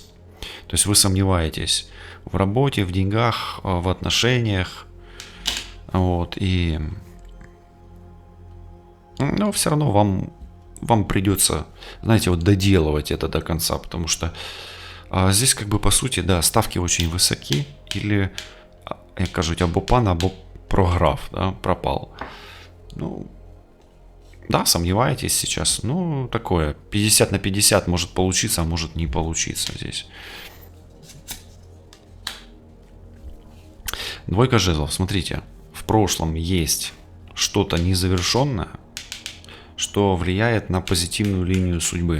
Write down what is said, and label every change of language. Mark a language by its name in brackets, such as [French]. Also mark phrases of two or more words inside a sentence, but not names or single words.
[Russian] То есть вы сомневаетесь в работе, в деньгах, в отношениях. Вот, и но все равно вам придется, знаете, вот доделывать это до конца, потому что здесь как бы по сути, да, ставки очень высоки, или, [Ukrainian] як кажуть, або пан, або програв, [Russian] да, пропал. Ну, да, сомневаетесь сейчас, ну, такое, 50 на 50 может получиться, а может не получиться здесь. Двойка жезлов, смотрите, в прошлом есть что-то незавершенное, что влияет на позитивную линию судьбы.